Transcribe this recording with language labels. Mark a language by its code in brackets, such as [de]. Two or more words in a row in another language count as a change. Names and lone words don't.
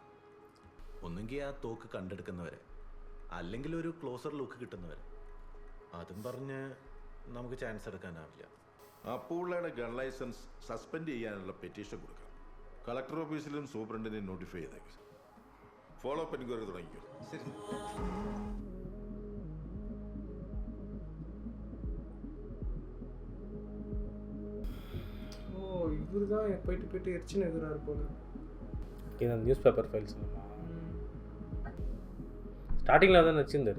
[ml] ഒന്നുകിൽ ആ തോക്ക് കണ്ടെടുക്കുന്നവരെ, അല്ലെങ്കിൽ ഒരു [en] closer look [ml] കിട്ടുന്നവരെ. അതും പറഞ്ഞ് നമുക്ക് ചാൻസ് എടുക്കാനാവില്ല. അപ്പുള്ളയുടെ [en] gun license [ml] സസ്പെൻഡ് ചെയ്യാനുള്ള പെറ്റീഷൻ കൊടുക്കാം. കളക്ടർ ഓഫീസിലും സൂപ്രണ്ടിനെ നോട്ടിഫൈ ചെയ്തേക്കും. [en] follow up enquiry തുടങ്ങിക്കോ. [ml] ശരി. [ta] ஓ, இவர் தான் போயிட்டு எரிச்சுன்னு இருக்கிறாரு போல. இந்த [en] news paper files [ta] ஸ்டார்டிங்கில் தான் வச்சுருந்தாரு.